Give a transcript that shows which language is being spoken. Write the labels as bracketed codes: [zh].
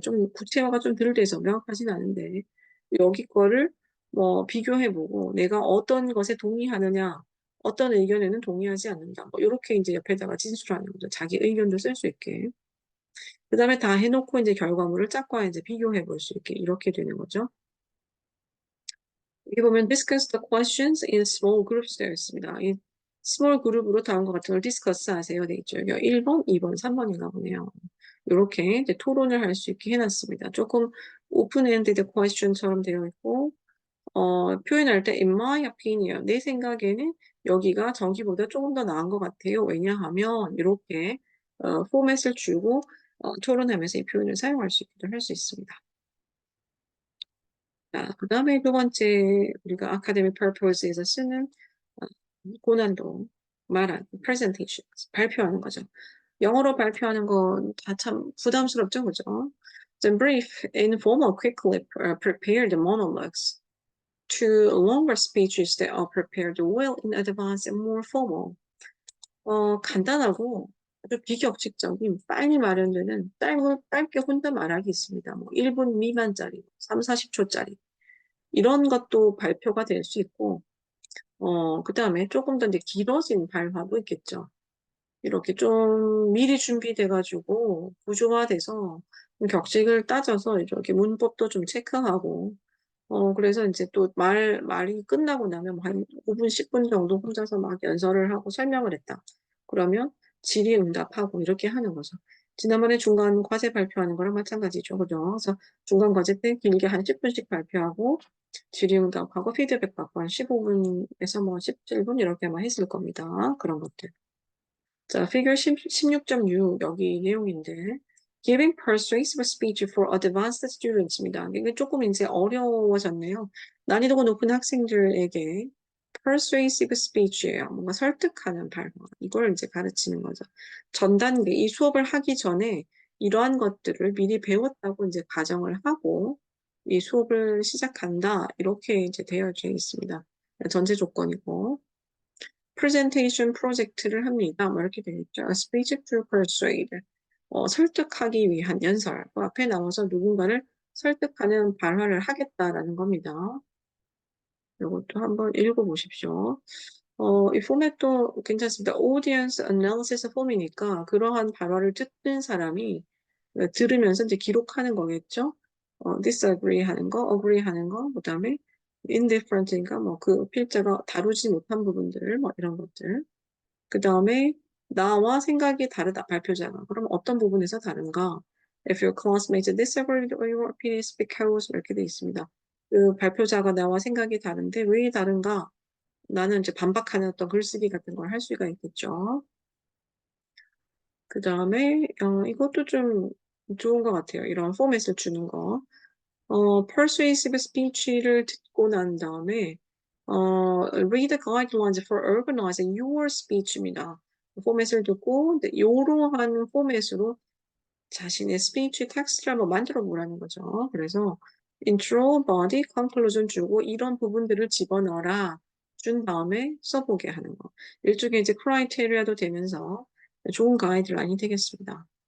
[ko] 좀 구체화가 좀 덜 돼서 명확하진 않은데, 여기 거를 뭐 비교해보고, 내가 어떤 것에 동의하느냐, 어떤 의견에는 동의하지 않는다. 뭐, 이렇게 이제 옆에다가 진술하는 거죠. 자기 의견도 쓸 수 있게. 그 다음에 다 해놓고 이제 결과물을 짝과 이제 비교해 볼 수 있게 이렇게 되는 거죠. 여기 보면 [en] discuss the questions in small groups [ko] 되어 있습니다. 이 small 그룹으로 다음과 같은 걸 discuss 하세요. 되어 있죠. 여기 1번, 2번, 3번인가 보네요. 이렇게 이제 토론을 할 수 있게 해놨습니다. 조금 open-ended question처럼 되어 있고, 표현할 때 [en] in my opinion, [ko] 내 생각에는 여기가 저기보다 조금 더 나은 것 같아요. 왜냐하면 이렇게 포맷을 주고 토론하면서 이 표현을 사용할 수 있기도 할 수 있습니다. 자, 그 다음에 두 번째 우리가 academic purpose에서 쓰는 어, 고난도 말한 presentation 발표하는 거죠. 영어로 발표하는 건 다 참 부담스럽죠, 그죠? [en] The brief, informal, quickly prepared monologues to longer speeches that are prepared well in advance and more formal. [ko] 간단하고 아주 비격식적인 빨리 마련되는 짧게 혼자 말하기 있습니다. 뭐 1분 미만짜리, 3, 40초짜리. 이런 것도 발표가 될 수 있고, 그 다음에 조금 더 이제 길어진 발화도 있겠죠. 이렇게 좀 미리 준비돼가지고 구조화돼서 격식을 따져서 이렇게 문법도 좀 체크하고, 그래서 이제 또 말이 끝나고 나면 한 5분, 10분 정도 혼자서 막 연설을 하고 설명을 했다. 그러면 질의응답하고 이렇게 하는 거죠. 지난번에 중간 과제 발표하는 거랑 마찬가지죠. 그죠? 그래서 중간 과제 때 길게 한 10분씩 발표하고 질의응답하고 피드백 받고 한 15분에서 뭐 17분 이렇게만 했을 겁니다. 그런 것들. [en] 자, figure 16.6 [ko] 여기 내용인데 [en] giving persuasive speech for advanced students입니다. [ko] 이게 조금 이제 어려워졌네요. 난이도가 높은 학생들에게 persuasive speech예요. 뭔가 설득하는 발화. 이걸 이제 가르치는 거죠. 전 단계, 이 수업을 하기 전에 이러한 것들을 미리 배웠다고 이제 가정을 하고 이 수업을 시작한다. 이렇게 이제 되어져 있습니다. 전제 조건이고. presentation 프로젝트를 합니다. 뭐 이렇게 되어 있죠. [en] A speech to persuade. [ko] 설득하기 위한 연설. 그 앞에 나와서 누군가를 설득하는 발화를 하겠다라는 겁니다. 이것도 한번 읽어보십시오. 이 포맷도 괜찮습니다. audience analysis 폼이니까 그러한 발화를 듣는 사람이 들으면서 이제 기록하는 거겠죠. disagree 하는 거, agree 하는 거, 그 다음에 indifferent인가 뭐 그 필자가 다루지 못한 부분들 뭐 이런 것들. 그 다음에 나와 생각이 다르다 발표자가. 그럼 어떤 부분에서 다른가? [en] If your classmates disagree with your opinions because [ko] 이렇게 돼 있습니다. 그 발표자가 나와 생각이 다른데 왜 다른가? 나는 이제 반박하는 어떤 글쓰기 같은 걸 할 수가 있겠죠. 그 다음에 이것도 좀 좋은 것 같아요. 이런 포맷을 주는 거. [en] persuasive speech를 [ko] 듣고 난 다음에 [en] read the guidelines for organizing your speech입니다. [ko] 포맷을 듣고 이러한 포맷으로 자신의 스피치 텍스트를 한번 만들어 보라는 거죠. 그래서 intro, body, conclusion 주고 이런 부분들을 집어넣어라 준 다음에 써보게 하는 거. 일종의 이제 크라이테리아도 되면서 좋은 가이드라인이 되겠습니다.